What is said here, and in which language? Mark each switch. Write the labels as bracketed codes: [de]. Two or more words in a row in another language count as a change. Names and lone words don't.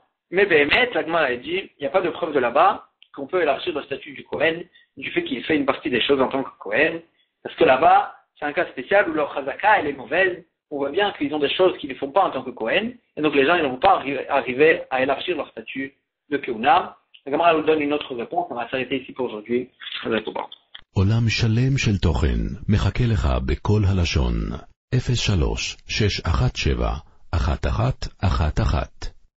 [fr] Mais la Gemara a dit, il n'y a pas de preuve de là-bas qu'on peut élargir le statut du Kohen, du fait qu'il fait une partie des choses en tant que Kohen, parce que là-bas, c'est un cas spécial où leur Chazaka, elle est mauvaise. On voit bien qu'ils ont des choses qu'ils ne font pas en tant que Kohen, et donc les gens, ils ne vont pas arriver à élargir leur statut de Keuna. La Gemara nous donne une autre réponse, on va s'arrêter ici pour aujourd'hui. [he] עולם שלם של תוכן מחכה לך בכל הלשון 03-617-1111